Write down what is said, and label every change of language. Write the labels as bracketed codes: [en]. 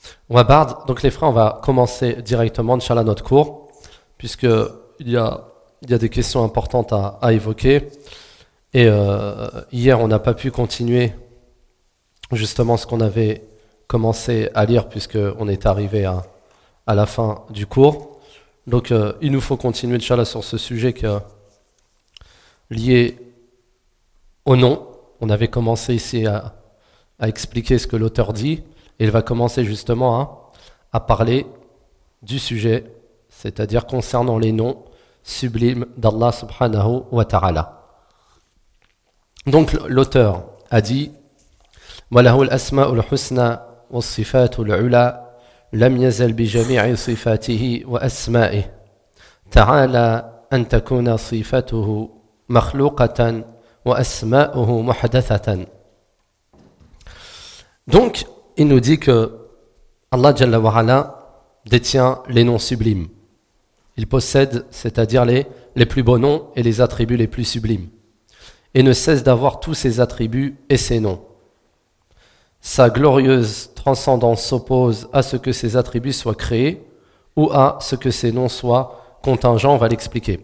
[ar] وبعد [fr] donc les frères on va commencer directement inchallah notre cours puisque il y a des questions importantes à évoquer et hier on n'a pas pu continuer justement ce qu'on avait commencer à lire puisque on est arrivé à la fin du cours. Donc il nous faut continuer inchallah sur ce sujet que lié au nom. On avait commencé ici à expliquer ce que l'auteur dit et il va commencer justement à parler du sujet, c'est-à-dire concernant les noms sublimes d'Allah subhanahu wa ta'ala. Donc l'auteur a dit [ar] wa lahu al-asma'ul husna والصفات العلى لم يزل بجميع صفاته وأسمائه تعالى أن تكون صفته مخلوقة وأسماؤه محدثة. [fr] Donc il nous dit que Allah Jalla wa Ala détient les noms sublimes. Il possède, c'est-à-dire les plus beaux noms et les attributs les plus sublimes. Et ne cesse d'avoir tous ses attributs et ses noms. Sa glorieuse transcendance s'oppose à ce que ses attributs soient créés ou à ce que ses noms soient contingents, on va l'expliquer.